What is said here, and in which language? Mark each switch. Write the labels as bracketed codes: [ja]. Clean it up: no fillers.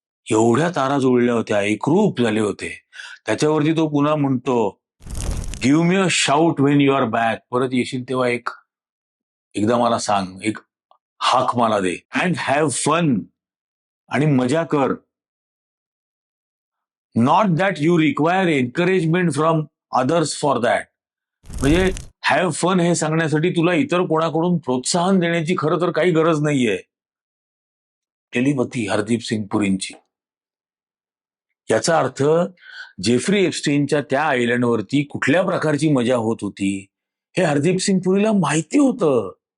[mr] एवढ्या तारा जुळल्या होत्या, एकरूप झाले होते. त्याच्यावरती तो पुन्हा म्हणतो, [en] Give me a shout when you are back. [mr] परत येशील तेव्हा एकदा मला सांग, एक हाक मला दे. [en] And have fun. [mr] आणि मजा कर. [en] Not that you require encouragement from others for that. [mr] म्हणजे हॅव फन हे सांगण्यासाठी तुला इतर कोणाकडून प्रोत्साहन देण्याची खरं तर काही गरज नाहीये. टेलिपथी हरदीप सिंग पुरींची. याचा अर्थ जेफ्री एप्स्टीनच्या त्या आयलंडवरती कुठल्या प्रकारची मजा होत होती हे हरदीप सिंग पुरीला माहिती होतं.